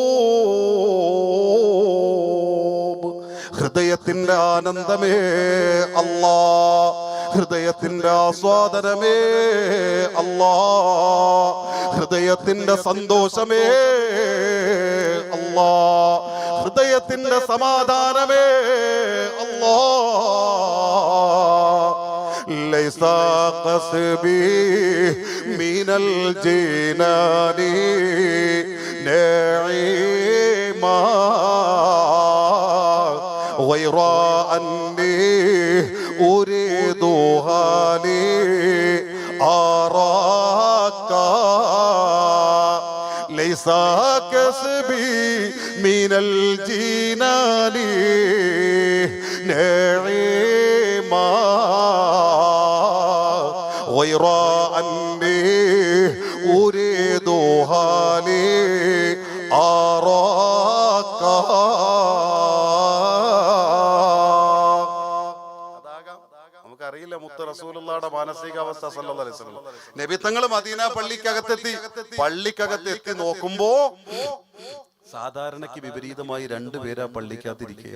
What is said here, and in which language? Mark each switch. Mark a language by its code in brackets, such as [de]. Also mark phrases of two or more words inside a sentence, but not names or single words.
[ml] ഹൃദയത്തിന്റെ ആനന്ദമേ അല്ലാ, ഹൃദയത്തിന്റെ ആസ്വാദനമേ അല്ലാ, ഹൃദയത്തിന്റെ സന്തോഷമേ അല്ലാ, ഹൃദയത്തിന്റെ സമാധാനമേ അല്ലാ. [ar] ليس كسبي من الجنان نعيما غير أني أريدها لأراك. ليس كسبي من الجنان نعيما غير أني أريدها لأراك. [ml] അറിയില്ല മുത്ത് റസൂലുള്ളാഹിയുടെ മാനസികാവസ്ഥ [ar] صلى الله عليه وسلم. [ml] നബി തങ്ങൾ മദീന പള്ളിക്കകത്തെത്തി നോക്കുമ്പോ സാധാരണക്ക് വിപരീതമായി രണ്ടുപേരാ പള്ളിക്കകത്തിരിക്കുക.